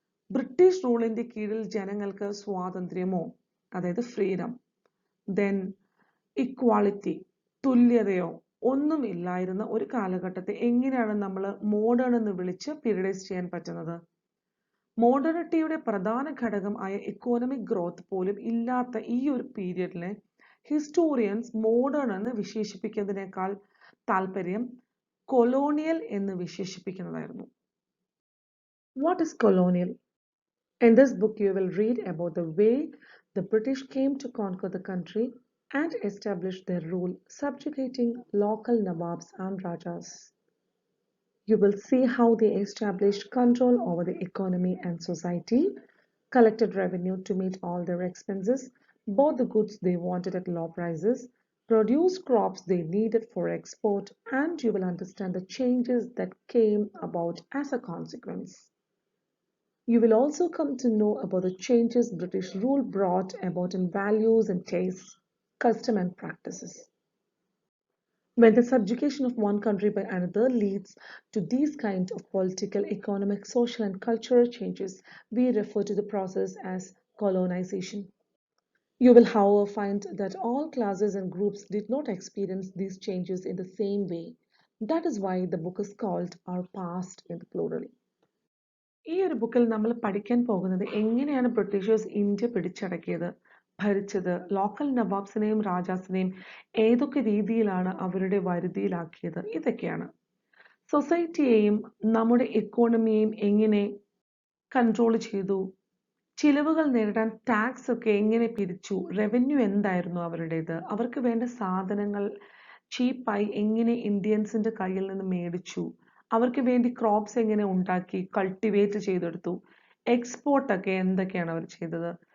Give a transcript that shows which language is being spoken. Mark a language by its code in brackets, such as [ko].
[ml] British റൂളിന്റെ കീഴിൽ ജനങ്ങൾക്ക് സ്വാതന്ത്ര്യമോ, അതായത് ഫ്രീഡം, ദെൻ ഇക്വാളിറ്റി, തുല്യതയോ ഒന്നും ഇല്ലായിരുന്ന ഒരു കാലഘട്ടത്തെ എങ്ങനെയാണ് നമ്മൾ മോഡേൺ എന്ന് വിളിച്ച് പീരിയഡൈസ് ചെയ്യാൻ പറ്റുന്നത്? മോഡേണിറ്റിയുടെ പ്രധാന ഘടകം ആയ എക്കോണമിക് ഗ്രോത്ത് പോലും ഇല്ലാത്ത ഈ ഒരു പീരിയഡിനെ ഹിസ്റ്റോറിയൻസ് മോഡേൺ എന്ന് വിശേഷിപ്പിക്കുന്നതിനേക്കാൾ താല്പര്യം കൊളോണിയൽ എന്ന് വിശേഷിപ്പിക്കുന്നതായിരുന്നു. [en] What is colonial? In this book you will read about the way the British came to conquer the country and establish their rule, subjugating local Nawabs and Rajas. You will see how they established control over the economy and society, collected revenue to meet all their expenses, bought the goods they wanted at low prices, produced crops they needed for export, and you will understand the changes that came about as a consequence. You will also come to know about the changes British rule brought about in values and tastes, custom and practices. When the subjugation of one country by another leads to these kinds of political, economic, social and cultural changes, we refer to the process as colonization. You will, however, find that all classes and groups did not experience these changes in the same way. That is why the book is called Our Past in the plural. [ml] ഈ ഒരു ബുക്കിൽ നമ്മൾ പഠിക്കാൻ പോകുന്നത് എങ്ങനെയാണ് Britishers India പിടിച്ചടക്കിയത്, ഭരിച്ചത്, local നവാബ്സിനെയും രാജാസിനെയും ഏതൊക്കെ രീതിയിലാണ് അവരുടെ വരുതിയിലാക്കിയത്, ഇതൊക്കെയാണ്. സൊസൈറ്റിയെയും നമ്മുടെ എക്കോണമിയെയും എങ്ങനെ കൺട്രോൾ ചെയ്തു, ചിലവുകൾ നേരിടാൻ ടാക്സ് ഒക്കെ എങ്ങനെ പിരിച്ചു, റവന്യൂ എന്തായിരുന്നു അവരുടേത്, അവർക്ക് വേണ്ട സാധനങ്ങൾ ചീപ്പായി എങ്ങനെ ഇന്ത്യൻസിന്റെ കയ്യിൽ നിന്ന് മേടിച്ചു, അവർക്ക് വേണ്ടി ക്രോപ്സ് എങ്ങനെ ഉണ്ടാക്കി കൾട്ടിവേറ്റ് ചെയ്തെടുത്തു, എക്സ്പോർട്ടൊക്കെ എന്തൊക്കെയാണ് അവർ ചെയ്തത്.